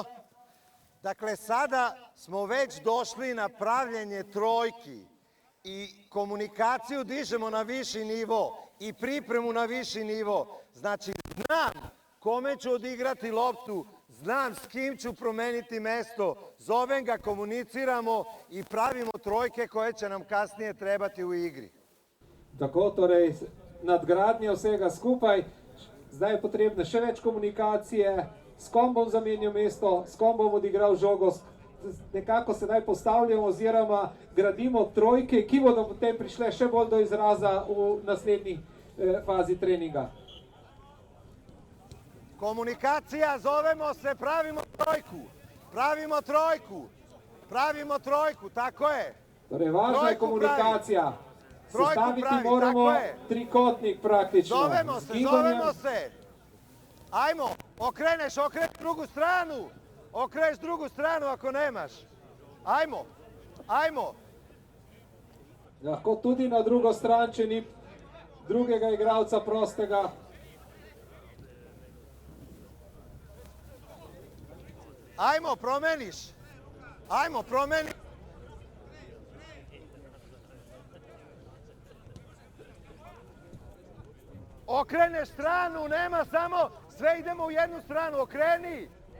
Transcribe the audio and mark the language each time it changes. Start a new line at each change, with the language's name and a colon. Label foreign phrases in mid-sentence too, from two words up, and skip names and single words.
Serbian: Dakle, sada smo već došli na pravljenje trojki i komunikaciju dižemo na viši nivo i pripremu na viši nivo. Znači, znam kome ću odigrati loptu, znam s kim ću promeniti mesto, zovem ga, komuniciramo i pravimo trojke koje će nam kasnije trebati v igri.
Slovenian: Tako, torej nadgradnja vsega skupaj, zdaj je potrebna še več komunikacije, s kom bom zamenjal mesto, s kom bom odigral žogo, nekako sedaj postavljamo oziroma gradimo trojke, ki bodo potem prišle še bolj do izraza v naslednji fazi treninga.
Serbian: Komunikacija, zovemo se, pravimo trojku, pravimo trojku, pravimo trojku, tako je.
Slovenian: Torej, važna je komunikacija. Sestaviti moramo trikotnik praktično.
Serbian: Zovemo se, zovemo se. Ajmo, okreneš drugu stranu. Okreneš drugu stranu ako nemaš. Ajmo, ajmo.
Slovenian: Lahko tudi na drugo stran, če ni drugega igralca prostega.
Serbian: Ajmo, promeniš. Ajmo, promeni. Okreneš stranu, nema samo, sve idemo u jednu stranu, okreni.